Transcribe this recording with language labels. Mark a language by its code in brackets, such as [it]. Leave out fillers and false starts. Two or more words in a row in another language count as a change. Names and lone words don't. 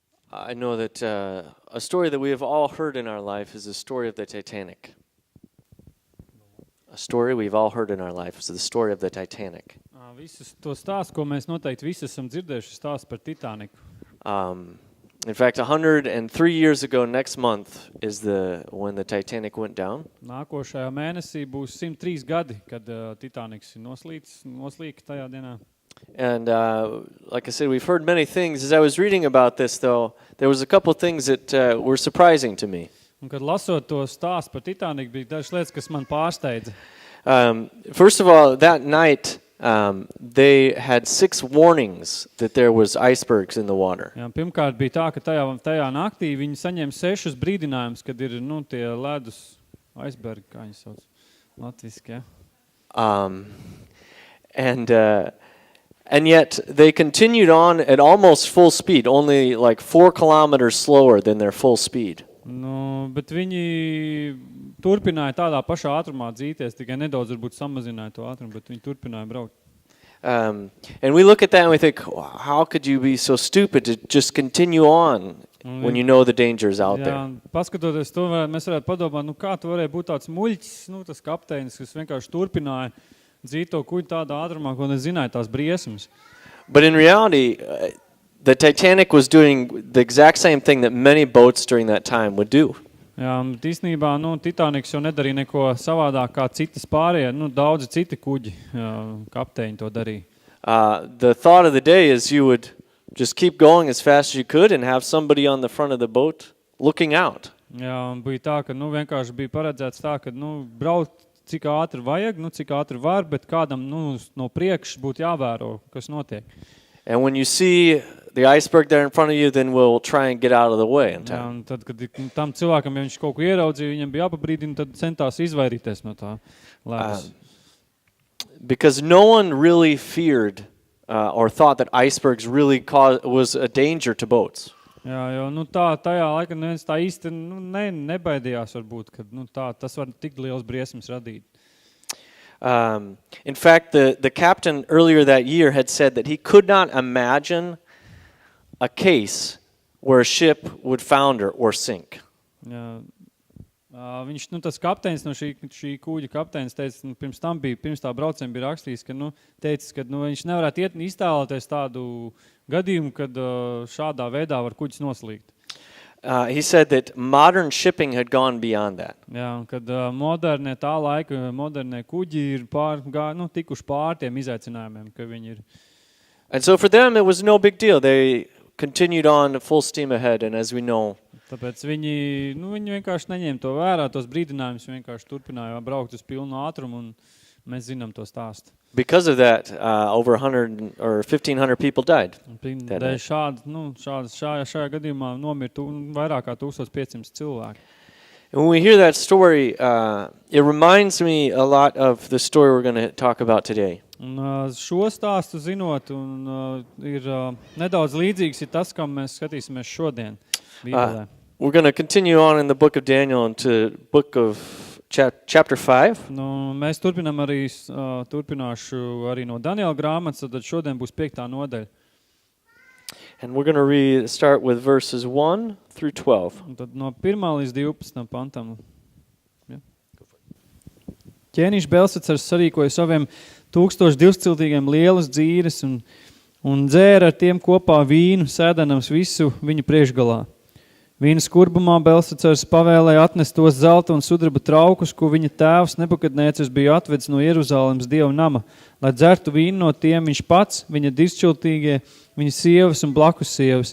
[en] I know that a story that we have all heard in our life is the story of the Titanic. A story we've all heard in our life is the story of the Titanic. [lv] Visus to stāstu, ko mēs noteikti visi esam dzirdējuši, stāsts par Titaniku. [en] In fact, 103 years ago next month is when the Titanic went down. [lv] Nākošajā mēnesī būs 103 gadi, kad Titaniks ir noslīka tajā dienā. [en] And like I said, we've heard many things. As I was reading about this, though, there was a couple things that were surprising to me. [lv] Un kad lasot to stāstu par Titaniku, bija dažas lietas, kas man pārsteidza. [en] First of all, that night, they had 6 warnings that there was icebergs in the water. [lv] Jā, pirmkārt bija tā, ka tajā naktī viņi saņēma 6 brīdinājumus, kad ir tie ledus icebergi, kā viņi sauc latviski, ja? [en] And yet they continued on at almost full speed, only like 4 kilometers slower than their full speed. [lv] Nu, bet viņi turpināja tādā pašā ātrumā dzīties, tikai nedaudz varbūt samazināja to ātrumu, bet viņi turpināja braukt. [en] And we look at that and we think, how could you be so stupid to just continue on when you know the dangers out there? [lv] Jā, paskatoties to, mēs varētu padomāt, kā tu varēja būt tāds muļķis, tas kapteinis, kas vienkārši turpināja dzīt to kuģi tādā ātrumā, ko nezināja tās briesmas. [en] But in reality, the Titanic was doing the exact same thing that many boats during that time would do. [lv] Jā, īstenībā, Titaniks jau nedarīja neko savādāk kā citas pārējie, daudzi citi kuģi kapteiņi to darīja. [en] The thought of the day is you would just keep going as fast as you could and have somebody on the front of the boat looking out. [lv] Jā, un bija tā, ka vienkārši bija paredzēts tā, ka braukt cik ātri vajag, cik ātri var, bet kādam no priekš būtu jāvēro, kas notiek. [en] And when you see the iceberg there in front of you, then we'll try and get out of the way in time. [lv] Jā, un tad, kad tam cilvēkam, ja viņš kaut ko ieraudzīja, viņam bija jāpabrīdina, tad centās izvairīties no tā ledus. [en] Because no one really feared or thought that icebergs really was a danger to boats. [lv] Jā, jo tajā laikā neviens tā īsti nebaidījās varbūt, ka tas var tik liels briesmas radīt. [en] In fact, the captain earlier that year had said that he could not imagine a case where a ship would founder or sink. [lv] Jā, viņš, tas kapteinis no šī kuģa kapteinis teica, pirms tā brauciena bija rakstījis, ka, teicis, ka viņš nevarētu iztēloties tādu gadījumu, kad šādā veidā var kuģis noslīgt. [en] He said that modern shipping had gone beyond that. [lv] Jā, kad tā laika modernie kuģi ir tikuši pār tiem izaicinājumiem, ka viņi ir. [en] And so for them it was no big deal. They continued on full steam ahead, and as we know, [lv] tāpēc viņi vienkārši neņēma to vērā, tos brīdinājumus, vienkārši turpināja braukt uz pilnu ātrumu, un mēs zinām to stāstu. [en] Because of that, over 100 or 1,500 people died. [lv] Šajā gadījumā nomirtu vairāk kā 1500 cilvēki. [en] And when we hear that story, it reminds me a lot of the story we're going to talk about today. [lv] Un šo stāstu zinot, ir nedaudz līdzīgs ir tas, kam mēs skatīsimies šodien Bībelē. [en] We're going to continue on in the book of Daniel into book of chapter 5. [lv] Mēs turpināšu arī no Daniela grāmatas, tad šodien būs 5. nodaļa. [en] And we're going to start with verses 1 through 12. [lv] Un tad no 1 līdz 12 pantam. Ja? Ķēniņš Belsacars sarīkoja saviem 1200 lielas dzīres un dzēra ar tiem kopā vīnu, sēdinams visu viņu priekšgalā. Vīna skurbumā Belsacars pavēlēja atnest tos zelta un sudraba traukus, ko viņa tēvs Nebukadnēcars bija atvedis no Jeruzalemes Dieva nama, lai dzertu vīnu no tiem viņš pats, viņa dišķiltīgie, viņa sievas un blakus sievas.